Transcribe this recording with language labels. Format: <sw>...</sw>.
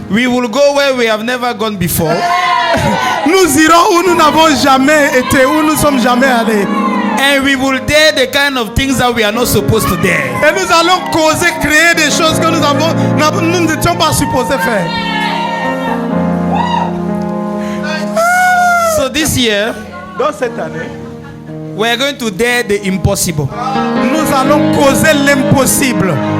<en>we will go where we have never gone before.</en> <fr>nous irons où nous n'avons jamais été, où nous sommes jamais allés.</fr> <en>And we will dare the kind of things that we are not supposed to dare.</en> <fr>Et nous allons causer, créer des choses que nous n'étions pas supposés faire.</fr> <en>So this year,</en> <fr>Dans cette année,</fr> <en>we are going to dare the impossible.</en> <fr>nous allons causer l'impossible.</fr>